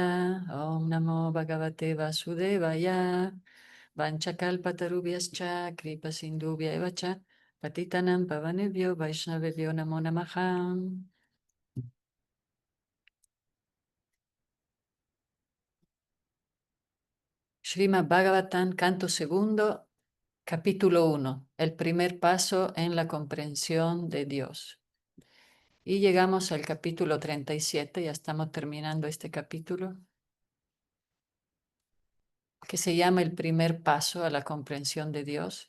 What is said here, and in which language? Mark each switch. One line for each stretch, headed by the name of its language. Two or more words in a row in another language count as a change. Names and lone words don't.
Sanskrit: ॐ नमो भगवते वासुदेवाय वाञ्छाकल्पतरुभ्यश्च कृपा सिन्धुभ्य एव च पतितानां पावनेभ्यो वैष्णवेभ्यो नमो नमः.
Spanish: Srimad Bhagavatam, canto segundo, capítulo 1, el primer paso en la comprensión de Dios. Y llegamos al capítulo 37, ya estamos terminando este capítulo, que se llama el primer paso a la comprensión de Dios.